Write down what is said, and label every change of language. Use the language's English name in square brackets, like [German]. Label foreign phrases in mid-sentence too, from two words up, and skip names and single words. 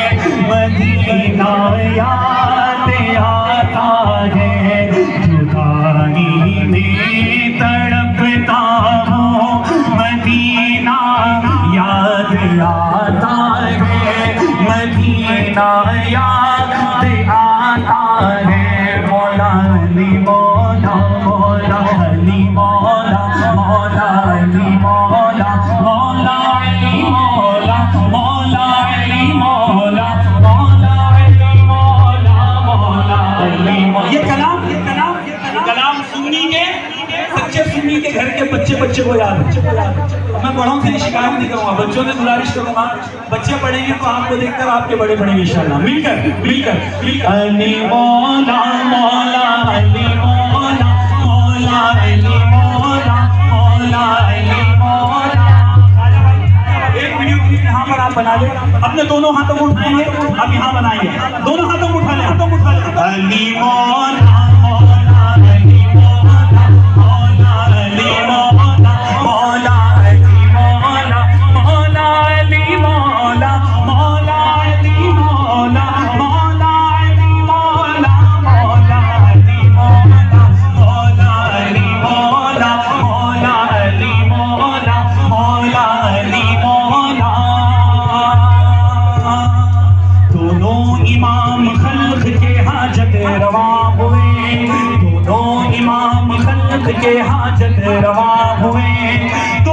[Hindi] मदीना याद आता है। जुदाई में तड़पता हूँ, मदीना याद आता है। मदीना याद आता है। मौला अली मौला, मौला अली मौला, मौला अली मौला, मौला अली मौला, मौला अली मौला, मौला अली मौला, मौला अली मौला। ये कलाम सुन्नी के सच्चे सुन्नी के घर के बच्चे को याद है। मैं बड़ों से शिकायत नहीं करूँगा, बच्चों से गुजारिश करूँगा। बच्चे पढ़ेंगे तो आपको देखकर आपके बड़े पढ़ेंगे इंशाल्लाह। मिलकर अली मौला, मौला अली मौला, मौला अली मौला, मौला अली मौला। एक वीडियो क्लिप यहाँ पर आप बना ले। अपने दोनों हाथों को उठाएंगे, आप यहाँ बनाएंगे। दोनों हाथों को उठा ले। अली मौला, मौला अली मौला, मौला अली मौला, मौला अली मौला, मौला अली मौला, मौला अली मौला, मौला अली मौला, मौला अली मौला, मौला अली मौला, मौला अली मौला, मौला अली मौला। दोनों इमाम खल्क के हाजत रवा हुए, दोनों इमाम खल्क के हाजत रवा हुए।